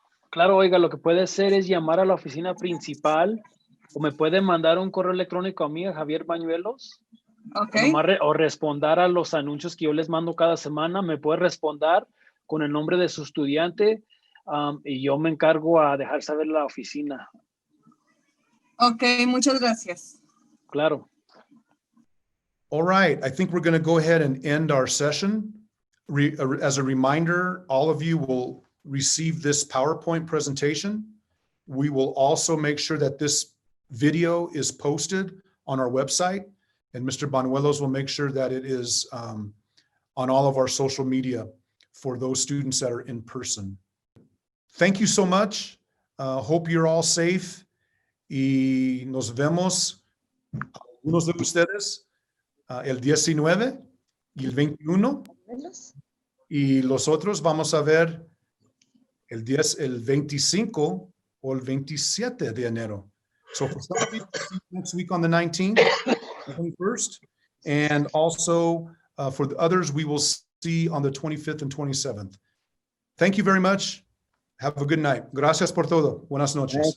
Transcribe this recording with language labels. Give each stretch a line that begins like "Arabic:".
Spanish: Claro, oiga, lo que puede hacer es llamar a la oficina principal o me puede mandar un correo electrónico a mí, a Javier Bañuelos. Okay. O responder a los anuncios que yo les mando cada semana. Me puede responder con el nombre de su estudiante y yo me encargo a dejar saber la oficina. Ok, muchas gracias. Claro.
English: All right, I think we're going to go ahead and end our session. As a reminder, all of you will receive this PowerPoint presentation. We will also make sure that this video is posted on our website, and Mr. Banuelos will make sure that it is on all of our social media for those students that are in person. Thank you so much. Hope you're all safe.
Spanish: Y nos vemos, algunos de ustedes, el 19 y el 21. Y los otros vamos a ver el 25 o el 27 de enero.
English: So for some of you, next week on the 19th, 21st, and also for the others, we will see on the 25th and 27th. Thank you very much. Have a good night.
Spanish: Gracias por todo. Buenas noches.